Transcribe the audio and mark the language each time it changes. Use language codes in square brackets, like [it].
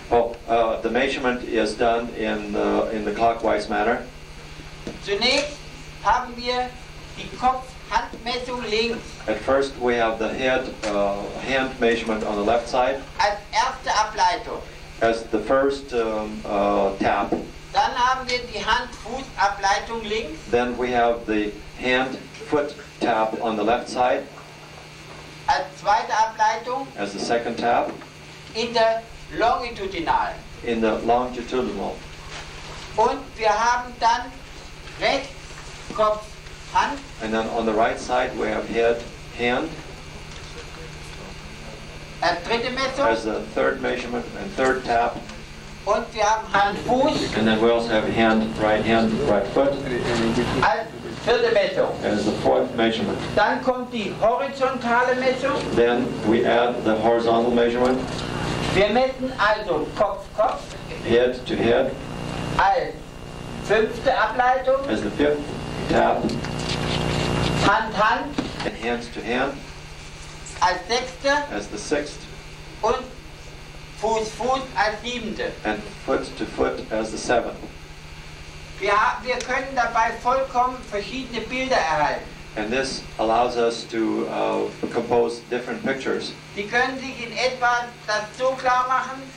[en] Oh, the measurement is done in the clockwise manner. [de] Zunächst haben wir die Kopf-Handmessung links [en] At first, we have the hand measurement on the left side [de] als erste Ableitung. [en] as the first tap. [de] Dann haben wir die Hand-Fuß-Ableitung links [en] Then we have the hand-foot tap on the left side [de] als zweite Ableitung [en] as the second tap [de] in der Longitudinalen. [en] in the longitudinal. [de] Und wir haben dann rechts Kopf, Hand [en] And then on the right side, we have head, hand [de] als dritte Messung [en] as the third measurement and third tap. [de] und wir haben Hand, Fuß [en] And then we also have hand, right foot [de] als vierte Messung. [en] as the fourth measurement. [de] Dann kommt die horizontale Messung. [en] Then we add the horizontal measurement, [de] Wir messen also Kopf, Kopf [en] head to head [de] als fünfte Ableitung, [en] as the fifth tap, [de] Hand, Hand [en] and hands to hand [de] als sechste [en] as the sixth, [de] und Fuß, Fuß als siebente. [en] and foot to foot as the seventh. [de] Wir können dabei vollkommen verschiedene Bilder erhalten. [en] And this allows us to compose different pictures. [de] Sie können sich in etwa das so klar machen.